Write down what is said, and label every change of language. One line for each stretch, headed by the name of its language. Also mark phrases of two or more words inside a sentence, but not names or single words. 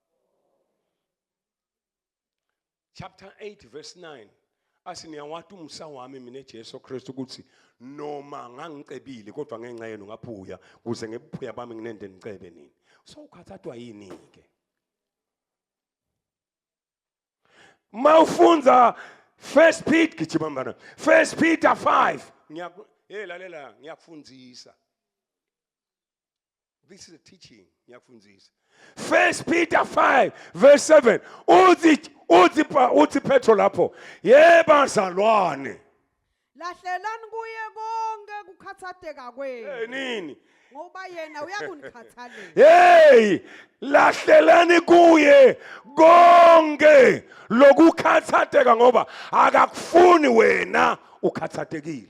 English: Chapter 8 verse 9
Swati: asiniyawati umsa wami mina Jesu Kristu ukuthi noma ngangicebile kodwa ngenxa yenu ngaphuya kuze ngebuphuya bami nginende nicebe nini. So ukhathathwa yini ke? Mawufunza 1 Peter gijima 1 Peter 5 lalela ngiyakufundzisa.
English: This is a teaching ngiyakufundzisa.
Swati: 1 Peter 5 verse 7 uthi Petro lapho bazalwane lahlelani kuye konke kukhathateka kwenu. Nini? Ngoba yena uyakunikhathalela. Lahlelani kuye konke lokukhathateka ngoba akakufuni wena ukhathatekile.